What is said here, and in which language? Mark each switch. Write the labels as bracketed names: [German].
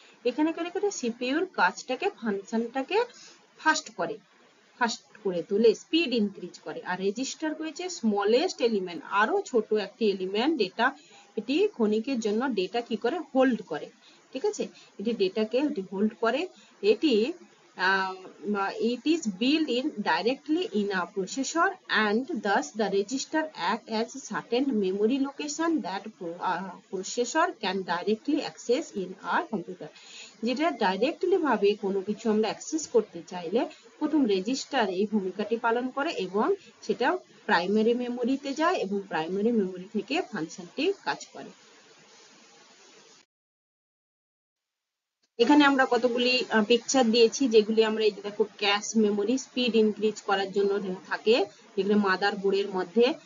[Bangla] এখানে করে সিপিইউর কাজটাকে, ফাংশনটাকে ফাস্ট করে তোলে, স্পিড ইনক্রিজ করে। আর রেজিস্টার হয়েছে স্মলেস্ট এলিমেন্ট, আরো ছোট একটি এলিমেন্ট, ডেটা এটি ক্ষণিকের জন্য ডেটা কি করে হোল্ড করে। ঠিক আছে, এটি ডেটাকে হোল্ড করে, এটি [English] it is built in directly in a processor, and thus the register act as a certain memory location that processor can directly access in our computer. [Bangla] যেটা ডাইরেক্টলি ভাবে কোনো কিছু আমরা অ্যাক্সেস করতে চাইলে প্রথম রেজিস্টার এই ভূমিকাটি পালন করে এবং সেটা প্রাইমারি মেমোরিতে যায় এবং প্রাইমারি মেমোরি থেকে ফাংশনটি কাজ করে। এখানে আমরা কতগুলি পিকচার দিয়েছি যেগুলি আমরা এই যে দেখো ক্যাশ মেমোরি স্পিড ইনক্রিজ করার জন্য থাকে, যেগুলো মাদার বোর্ডের মধ্যে।